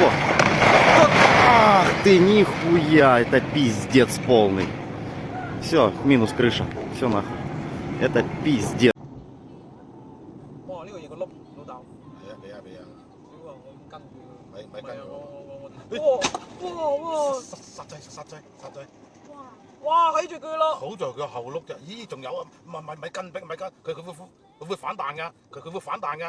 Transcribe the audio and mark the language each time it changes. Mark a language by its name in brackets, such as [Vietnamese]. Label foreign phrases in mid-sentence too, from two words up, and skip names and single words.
[Russian] Ах ты, нихуя. Это пиздец полный. Все, минус крыша. Все нахуй. Это пиздец. [Cantonese] 哇！呢個嘢個碌老豆。係啊，俾啊俾啊，屌啊！我跟住。咪跟我。哇！殺掣！哇！喺住佢咯。好在佢個後碌啫，咦仲有啊？咪跟，佢會反彈㗎，佢會反彈㗎。